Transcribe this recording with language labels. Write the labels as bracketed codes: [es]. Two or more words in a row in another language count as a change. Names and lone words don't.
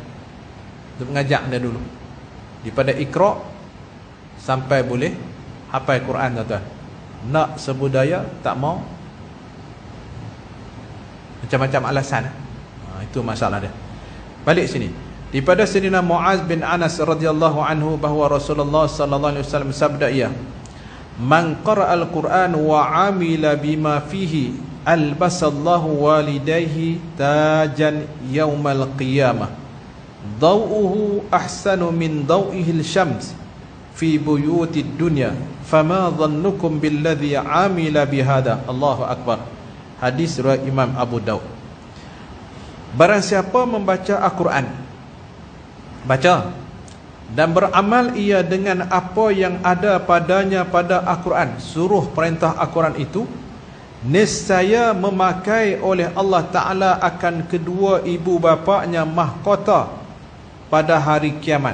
[ms] Dia mengajak dia dulu daripada Iqra sampai boleh hafal Quran, tuan-tuan. Nak sebudaya tak mau, macam-macam alasan. Itu masalah dia. Balik sini. Daripada Sayyidina Muaz bin Anas [ar] رضي الله عنه [ms] bahawa Rasulullah [ar] صلى الله عليه وسلم [ms] sabda ia, [ar] "من قرأ القرآن وعمل بما فيه ألبس الله والديه تاجا يوم القيامة ضوؤه أحسن من ضوء الشمس في بيوت الدنيا فما ظنكم بالذي عمل بهذا." الله أكبر. [ms] Hadis riwayat Imam Abu Daud. Barang siapa membaca Al-Quran, baca dan beramal ia dengan apa yang ada padanya pada Al-Quran, suruh perintah Al-Quran itu, nescaya memakai oleh Allah Ta'ala akan kedua ibu bapaknya mahkota pada hari kiamat.